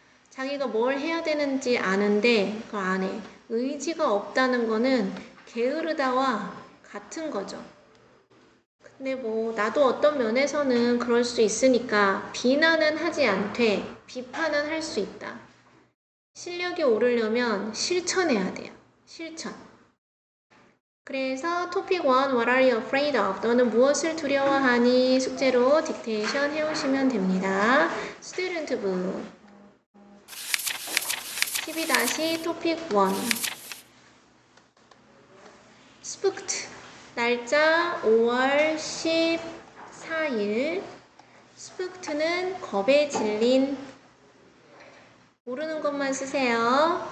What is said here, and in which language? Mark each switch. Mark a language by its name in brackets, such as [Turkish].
[Korean] 자기가 뭘 해야 되는지 아는데 그걸 안 해. 의지가 없다는 거는 게으르다와 같은 거죠. 근데 뭐 나도 어떤 면에서는 그럴 수 있으니까 비난은 하지 않되 비판은 할 수 있다. 실력이 오르려면 실천해야 돼요. 실천. 그래서 토픽 [English] 1 What are you afraid of? [Korean] 너는 무엇을 두려워하니? 숙제로 딕테이션 해오시면 됩니다. 스튜던트 북 12- 토픽 1 Spooked 날짜 5월 14일 Spooked는 겁에 질린 모르는 것만 쓰세요.